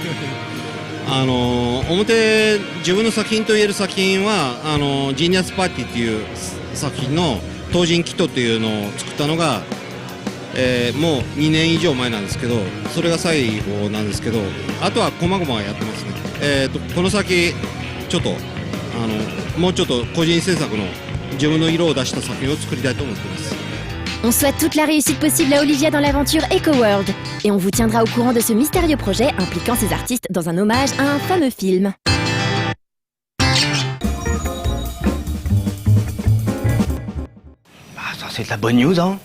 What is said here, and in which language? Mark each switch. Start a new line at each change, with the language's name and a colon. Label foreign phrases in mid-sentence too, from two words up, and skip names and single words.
Japanese: 自分の作品と言える作品はジーニアスパーティーっていう作品の東人キットっていうのを作ったのが、もう2年以上前なんですけど、それが最後なんですけど、あとは細々やってますね。この先ちょっともうちょっと個人制作の自分の色を出した作品を作りたいと思っています。
French: On souhaite toute la réussite possible à Olivia dans l'aventure EcoWorld. Et on vous tiendra au courant de ce mystérieux projet impliquant ces artistes dans un hommage à un fameux film. Ça c'est de la bonne news, hein.